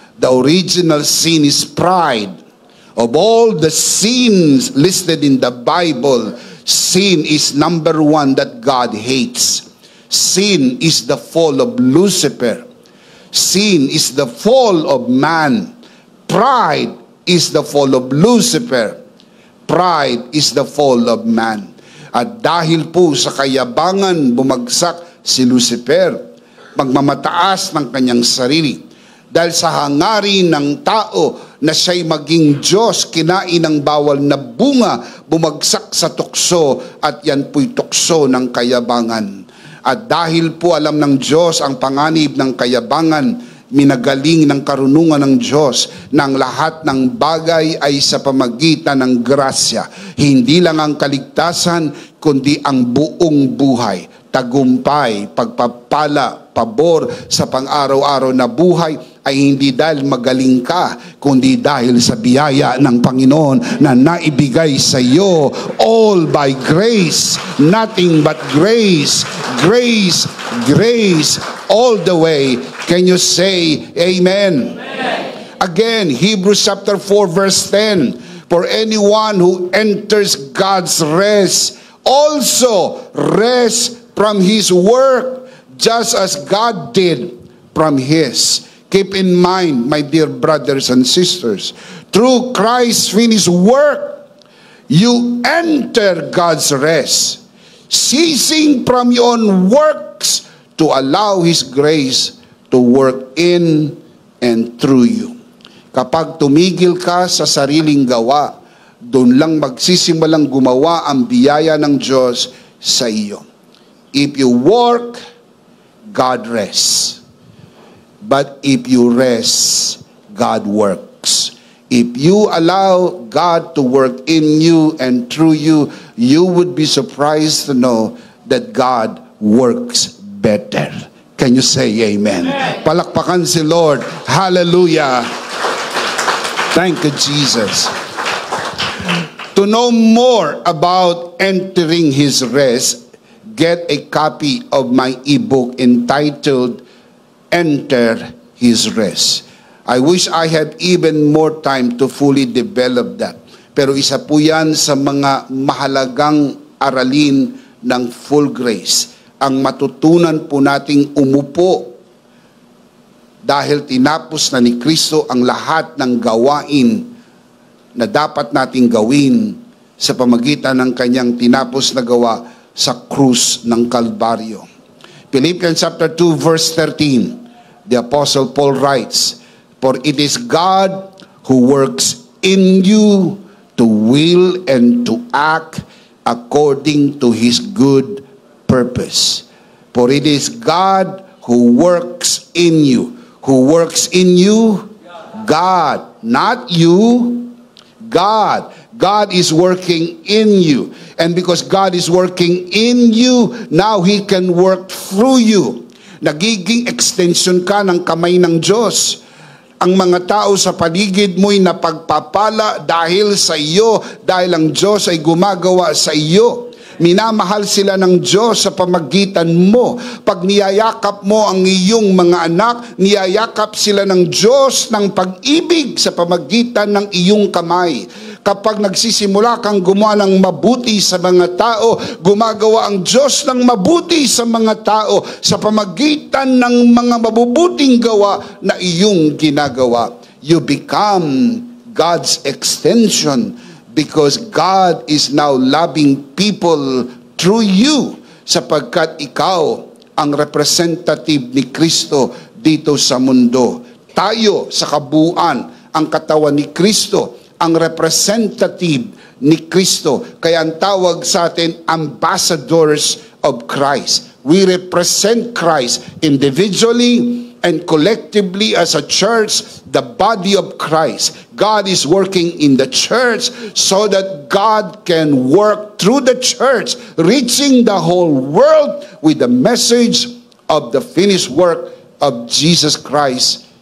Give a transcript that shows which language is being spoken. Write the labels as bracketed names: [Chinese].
[English] The original sin is pride. Of all the sins listed in the Bible, sin is number one that God hates. Sin is the fall of Lucifer. Sin is the fall of man. Pride is the fall of Lucifer. Pride is the fall of man. [Filipino] At dahil po sa kayabangan bumagsak si Lucifer, magmamataas ng kanyang sarili. Dahil sa hangarin ng tao na siya'y maging Diyos, kinain ng bawal na bunga, bumagsak sa tukso, at yan po'y tukso ng kayabangan. At dahil po alam ng Diyos ang panganib ng kayabangan, minagaling ng karunungan ng Diyos ng lahat ng bagay ay sa pamagitan ng grasya. Hindi lang ang kaligtasan, kundi ang buong buhay. Tagumpay, pagpapala, pabor sa pang-araw-araw na buhay ay hindi dahil magaling ka, kundi dahil sa biyaya ng Panginoon na naibigay sa iyo. [English] All by grace, nothing but grace, grace, grace, all the way. Can you say amen? Again, Hebrews chapter 4 verse 10. For anyone who enters God's rest also rests from his work, just as God did from his. Keep in mind, my dear brothers and sisters, through Christ's finished work, you enter God's rest, ceasing from your own works to allow His grace to work in and through you. [Filipino] Kapag tumigil ka sa sariling gawa, doon lang magsisimulang gumawa ang biyaya ng Diyos sa iyo. [English] If you work, God rests. But if you rest, God works. If you allow God to work in you and through you, you would be surprised to know that God works better. Can you say amen? [Filipino] Palakpakan si Lord. [English] Hallelujah. Thank you, Jesus. To know more about entering His rest, get a copy of my ebook entitled Enter His Rest. I wish I had even more time to fully develop that. [Filipino] Pero isa po yan sa mga mahalagang aralin ng full grace. Ang matutunan po nating umupo dahil tinapos na ni Kristo ang lahat ng gawain na dapat nating gawin sa pamagitan ng kanyang tinapos na gawa sa krus ng Kalbaryo. [English] Philippians chapter 2 verse 13, the Apostle Paul writes, "For it is God who works in you to will and to act according to His good purpose." For it is God who works in you. Who works in you? God, not you. God. God is working in you. And because God is working in you, now He can work through you. [Filipino] Nagiging extension ka ng kamay ng Diyos. Ang mga tao sa paligid mo'y napagpapala dahil sa iyo, dahil ang Diyos ay gumagawa sa iyo. Minamahal sila ng Diyos sa pamagitan mo. Pag niyayakap mo ang iyong mga anak, niyayakap sila ng Diyos ng pag-ibig sa pamagitan ng iyong kamay. Kapag nagsisimula kang gumawa ng mabuti sa mga tao, gumagawa ang Diyos ng mabuti sa mga tao sa pamagitan ng mga mabubuting gawa na iyong ginagawa. [English] You become God's extension because God is now loving people through you [Filipino] sapagkat ikaw ang representative ni Kristo dito sa mundo. Tayo sa kabuuan, ang katawan ni Kristo, ang representative ni Kristo. Kaya ang tawag sa atin, [English] ambassadors of Christ. We represent Christ individually and collectively as a church, the body of Christ. God is working in the church so that God can work through the church, reaching the whole world with the message of the finished work of Jesus Christ.